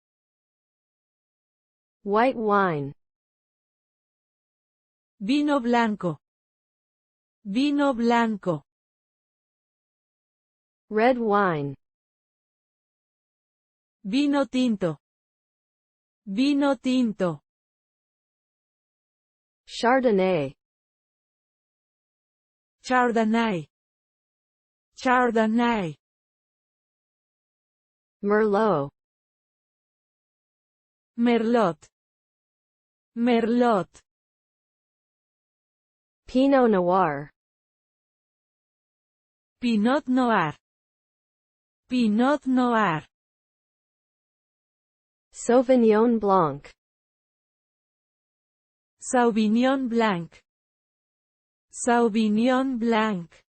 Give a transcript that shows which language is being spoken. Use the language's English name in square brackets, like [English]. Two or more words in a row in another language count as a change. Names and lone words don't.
[English] white wine, [Spanish] vino blanco, vino blanco, [English] red wine, [Spanish] Vino tinto. Vino tinto. Chardonnay. Chardonnay. Chardonnay. Merlot. Merlot. Merlot. Pinot Noir. Pinot Noir. Pinot Noir. Sauvignon Blanc. Sauvignon Blanc. Sauvignon Blanc.